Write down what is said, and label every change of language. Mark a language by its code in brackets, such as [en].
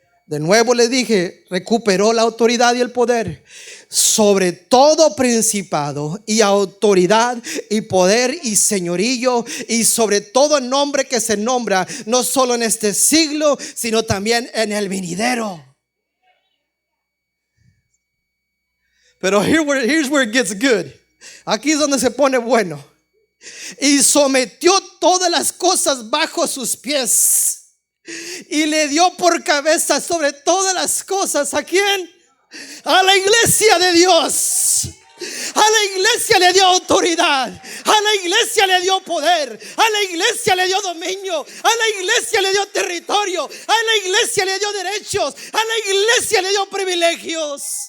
[es] De nuevo le dije, recuperó la autoridad y el poder sobre todo principado y autoridad y poder y señorío, y sobre todo nombre que se nombra, no solo en este siglo, sino también en el venidero. [en] Pero here's where it gets good. [es] Aquí es donde se pone bueno. Y sometió todas las cosas bajo sus pies, y le dio por cabeza sobre todas las cosas. ¿A quién? A la iglesia de Dios. A la iglesia le dio autoridad, a la iglesia le dio poder, a la iglesia le dio dominio, a la iglesia le dio territorio, a la iglesia le dio derechos, a la iglesia le dio privilegios.